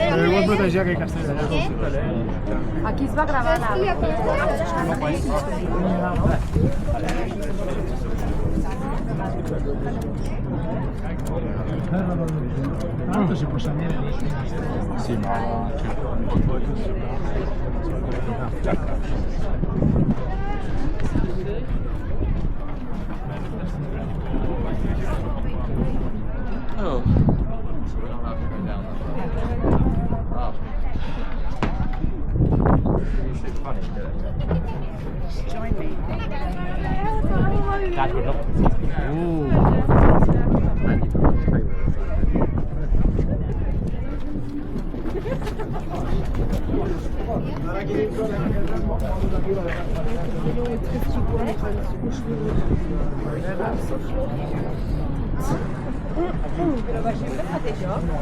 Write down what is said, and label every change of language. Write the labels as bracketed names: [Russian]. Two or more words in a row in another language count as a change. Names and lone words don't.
[Catalan] Però vermelles. vol protegir aquell castell d'allà. Aquí es va gravar la... Aquí hi ha com coses vermelles. [Italian] Tanto si può salire lì. Sì, ma... Oh. [English] So we don't have to go down that. Oh. You should funny, Join me. That would help. Ooh. And you can watch play with it. [Catalan] Però va sempre fat això?